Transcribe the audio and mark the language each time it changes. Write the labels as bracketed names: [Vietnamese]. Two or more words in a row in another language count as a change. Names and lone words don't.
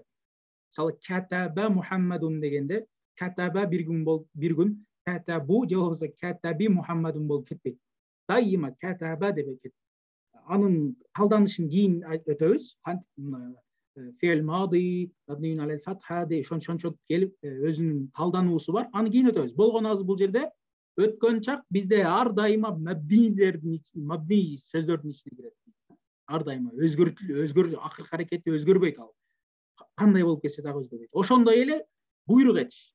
[Kyrgyz] Мисалы, [Arabic] كتب محمد [Kyrgyz] дегенде, катаба бир күн, катабу же болбосо [Arabic] كتب محمد [Kyrgyz] болуп кетпейт. Дайыма катаба деп кетет. Анын талданышын кийин өтөбүз. [Arabic] فعل ماض, مبني على الفتح [Kyrgyz] де шончо келип өзүнүн талдануусу бар. Аны кийин өтөбүз. Болгону азыр бул жерде өткөн чак бизде ар дайыма мабни сөздөрдүн ичине кирет. Ар дайыма акыркы аракети өзгөрбөйт ал. Кандай болуп кетсе дагы өзгөрбөйт. Ошондой эле буйрук этиш.